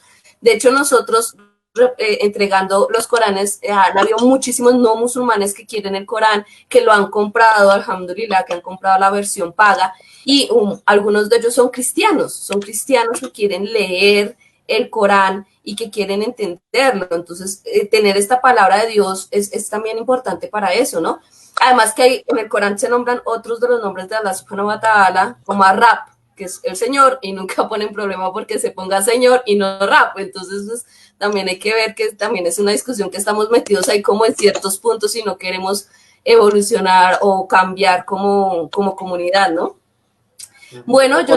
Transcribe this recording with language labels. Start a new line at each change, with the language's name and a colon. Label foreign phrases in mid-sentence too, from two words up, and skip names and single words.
Spanish: De hecho, nosotros entregando los Coranes, han habido muchísimos no musulmanes que quieren el Corán, que lo han comprado, alhamdulillah, que han comprado la versión paga, y algunos de ellos son cristianos que quieren leer el Corán y que quieren entenderlo. Entonces, tener esta palabra de Dios es también importante para eso, ¿no? Además que en el Corán se nombran otros de los nombres de Allah
Arabic: سبحانه وتعالى,
Spanish: como Rab, que es el Señor, y nunca ponen problema porque se ponga Señor y no Rab. Entonces, pues, también hay que ver que también es una discusión que estamos metidos ahí como en ciertos puntos y no queremos evolucionar o cambiar como comunidad, ¿no? Bueno, yo